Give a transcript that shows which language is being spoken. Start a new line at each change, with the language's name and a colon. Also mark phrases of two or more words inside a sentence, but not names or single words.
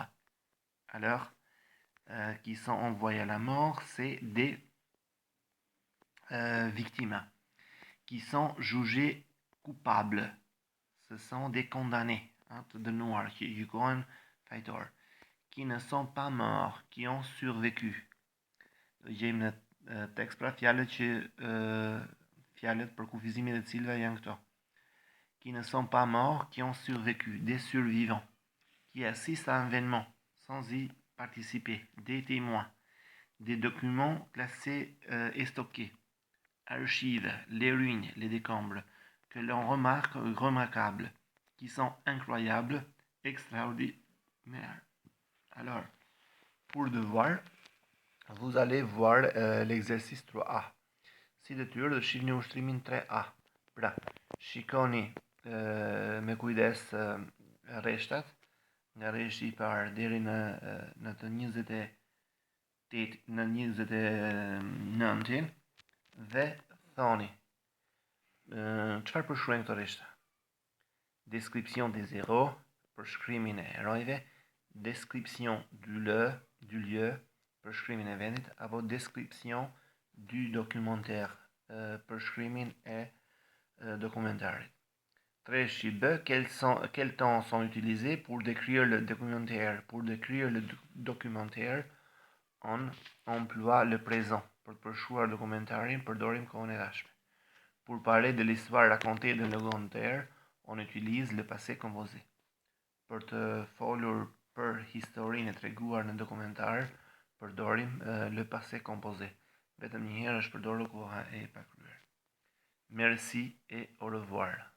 French: Alors, qui sont envoyés à la mort, c'est des victimes qui sont jugés coupables. Ce sont des condamnés, de noir, qui ne sont pas morts, qui ont survécu.
Albanian: Gjejmë në tekst pra fjalët që fjalët për kufizimin e të cilëve janë këto.
French: Qui ne sont pas morts, qui ont survécu, des survivants, qui assistent à un événement sans y participer, des témoins, des documents classés et stockés, archives, les ruines, les décombres, que l'on remarque remarquables, qui sont incroyables, extraordinaires. Alors, pour devoir, vous allez voir l'exercice 3A.
Albanian: Si detyrë do shihni ushtrimin 3A. Pra, shikoni me kujdes rreshtat, nga rreshti I parë deri në të 28 në 29-in dhe thoni çfarë përshkruajnë këto rreshta?
French: Description des héros,
Albanian: përshkrimin e herojve,
French: description du lieu,
Albanian: përshkrimin e vendit, apo
French: description du documentaire,
Albanian: përshkrimin e documentarit.
French: Treshi B, quels temps sont utilisés pour décrire le documentaire? Pour décrire le documentaire, on emploie le présent.
Albanian: Pour përshkruar dokumentarin, përdorim kohën e dashme.
French: Pour parler de l'histoire racontée d'un documentaire, on utilise le passé composé.
Albanian: Për të folur për historinë e treguar në dokumentar, përdorim
French: le passé composé.
Albanian: Vetëm një herë është përdorur koha e pakryer.
French: Merci et au revoir.